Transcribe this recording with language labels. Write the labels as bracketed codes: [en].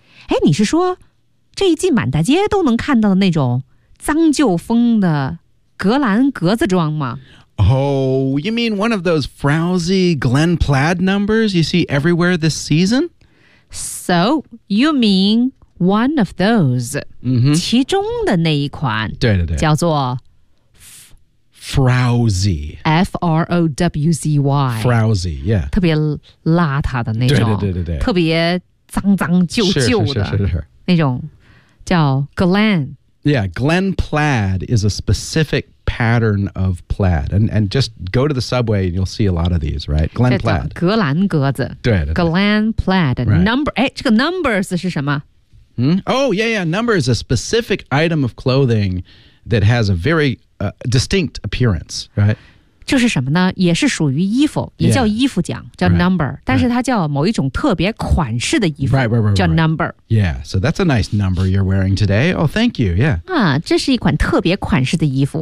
[zh] 哎，你是说这一进满大街都能看到的那种脏旧风的格兰格子装吗 [en] ？Oh, you mean one of those frowsy Glen plaid numbers you see everywhere this season? So you mean one of those?、 Mm-hmm. [zh] 其中的那一款，对对对，叫做 [en] frowsy, F R O W Z Y, frowsy, yeah, [zh] 特别邋遢的那种，对对对对对，特别。脏脏旧旧的是那种叫 Glen [en] Yeah, Glen plaid is a specific pattern of plaid and just go to the subway and you'll see a lot of these, right? Glen plaid [zh] 格兰格子 Glen plaid Number、 [en] right. [zh] 哎，这个 numbers 是什么、 [en] hmm? Oh, yeah, yeah Number is a specific item of clothing that has a very、distinct appearance, right? [zh] 就是什么呢也是属于衣服也叫衣服奖、 [en] yeah. [zh] 叫 number、 [en] right. [zh] 但是它叫某一种特别款式的衣服 [en] right, right, right, right, [zh] 叫 number、 [en] right. Yeah, so that's a nice number you're wearing today Oh, thank you, yeah、 [zh] 啊、这是一款特别款式的衣服、